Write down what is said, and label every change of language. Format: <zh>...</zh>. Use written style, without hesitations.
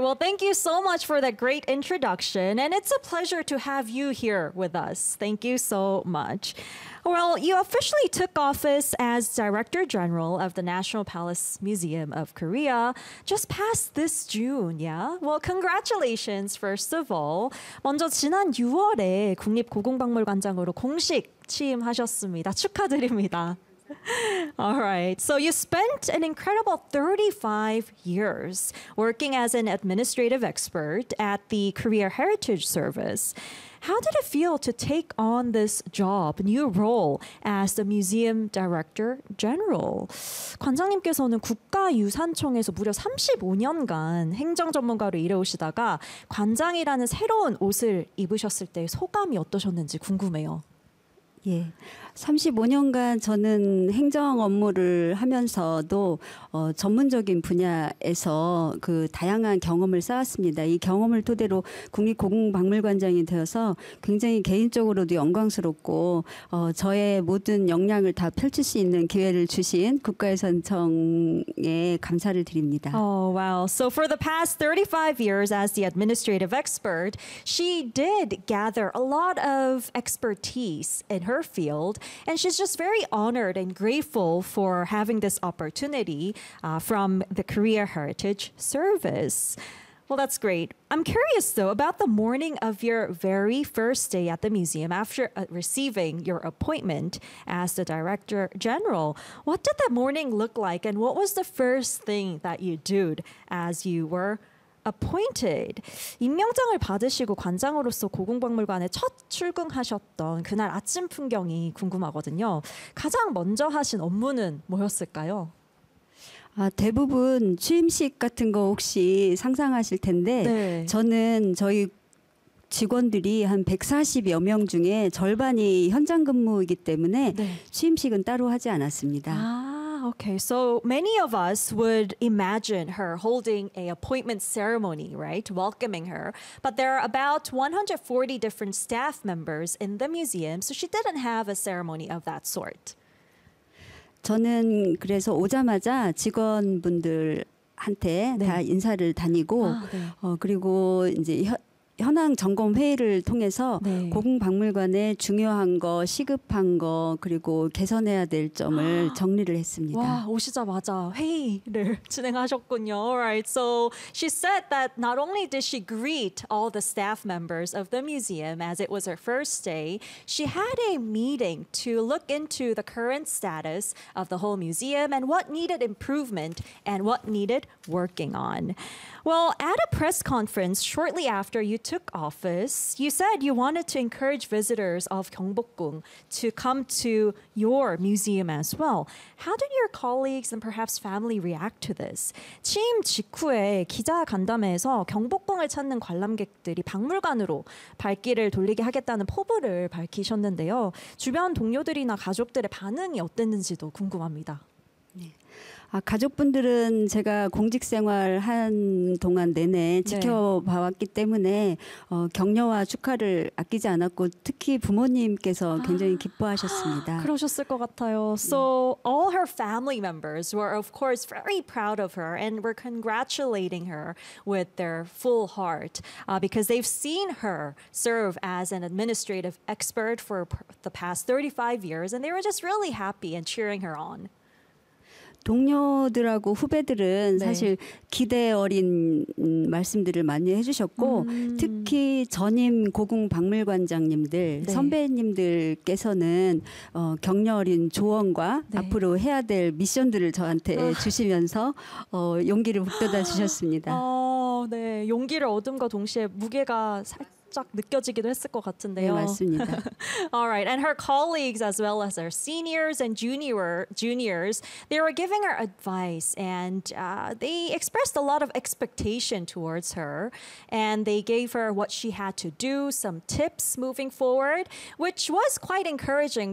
<en>Well, thank you so much for that great introduction. And it's a pleasure to have you here with us. Thank you so much. Well, you officially took office as Director General of the National Palace Museum of Korea just past this June, yeah? Well, congratulations, first of all.</en> <ko>먼저 지난 6월에 국립고궁박물관장으로 공식 취임하셨습니다. 축하드립니다.</ko> <en>All right. So you spent an incredible 35 years working as an administrative expert at the Korea Heritage Service. How did it feel to take on this job, new role as the Museum Director General?</en> <ko>관장님께서는 국가유산청에서 무려 35년간 행정 전문가로 일해오시다가 관장이라는 새로운 옷을 입으셨을 때 소감이 어떠셨는지 궁금해요. 예, 35년간 저는 행정 업무를 하면서도 전문적인 분야에서 그 다양한 경험을 쌓았습니다. 이 경험을 토대로 국립고궁박물관장이 되어서 굉장히 개인적으로도 영광스럽고 저의 모든 역량을 다 펼칠 수 있는 기회를 주신 국가유산청에 감사를 드립니다.</ko> <en>Oh, wow. So for the past 35 years as the administrative expert, she did gather a lot of expertise in her field, and she's just very honored and grateful for having this opportunity from the Korea Heritage Service. Well, that's great. I'm curious, though, about the morning of your very first day at the museum after receiving your appointment as the Director General. What did that morning look like, and what was the first thing that you did as you were appointed?</en> <ko>임명장을 받으시고 관장으로서 고궁박물관에 첫 출근하셨던 그날 아침 풍경이 궁금하거든요. 가장 먼저 하신 업무는 뭐였을까요? 아, 대부분 취임식 같은 거 혹시 상상하실 텐데, 네. 저는 저희 직원들이 한 140여 명 중에 절반이 현장 근무이기 때문에 네. 취임식은 따로 하지 않았습니다.</ko> <en>Okay, so many of us would imagine her holding an appointment ceremony, right? Welcoming her. But there are about 140 different staff members in the museum, so she didn't have a ceremony of that sort.</en> <ko>저는 그래서 오자마자 직원분들한테 다 인사를 다니고, 그리고 이제 현황 점검 회의를 통해서 고궁박물관의 중요한 거, 시급한 거, 그리고 개선해야 될 점을 정리를 했습니다. 와, 오시자마자 회의를 진행하셨군요.</ko> <en>All right. So she said that not only did she greet all the staff members of the museum as it was her first day, she had a meeting to look into the current status of the whole museum and what needed improvement and what needed working on. Well, at a press conference shortly after you took office, you said you wanted to encourage visitors of Gyeongbokgung to come to your museum as well. How did your colleagues and perhaps family react to this?</en> <ko>취임 직후에 기자 간담회에서 경복궁을 찾는 관람객들이 박물관으로 발길을 돌리게 하겠다는 포부를 밝히셨는데요. 주변 동료들이나 가족들의 반응이 어땠는지도 궁금합니다. 네. 아, 가족분들은 제가 공직 생활한 동안 내내 지켜봐왔기 때문에 격려와 축하를 아끼지 않았고 특히 부모님께서 굉장히 기뻐하셨습니다. 그러셨을 것 같아요.</ko> <en>So all her family members were of course very proud of her and were congratulating her with their full heart because they've seen her serve as an administrative expert for the past 35 years and they were just really happy and cheering her on.</en> <ko>동료들하고 후배들은 네. 사실 기대 어린 말씀들을 많이 해주셨고, 특히 전임 고궁박물관장님들, 네. 선배님들께서는 격려 어린 조언과 네. 앞으로 해야 될 미션들을 저한테 주시면서 용기를 북돋아 주셨습니다. 네. 용기를 얻음과 동시에 무게가 살짝 느껴지기도 했을 것 네, 같은데요. 맞습니다.</ko> <en>All right. And her colleagues, as well as her seniors and juniors, they were giving her advice and they expressed a lot of expectation towards her. And they gave her what she had to do, some tips moving forward, which was quite encouraging.</en>